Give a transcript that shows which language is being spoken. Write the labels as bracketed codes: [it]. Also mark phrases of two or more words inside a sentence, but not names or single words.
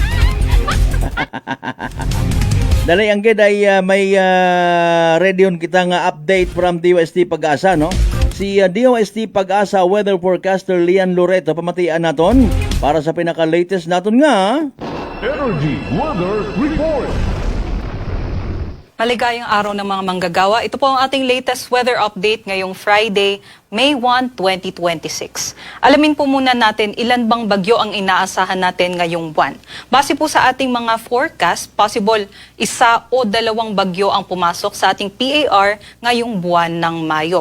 [hil] Dali ang gid ay may ready on kita nga update from DOST Pag-asa, no? Si DOST Pag-asa weather forecaster Lian Loreto pamatian naton para sa pinaka-latest naton nga Energy Weather Report. [tl] Maligayang araw ng mga manggagawa. Ito po ang ating [en] latest weather update [tl] ngayong Friday, May 1, 2026. Alamin po muna natin ilan bang bagyo ang inaasahan natin ngayong buwan. Base po sa ating mga forecast, possible 1 o 2 bagyo ang pumasok sa ating PAR ngayong buwan ng Mayo.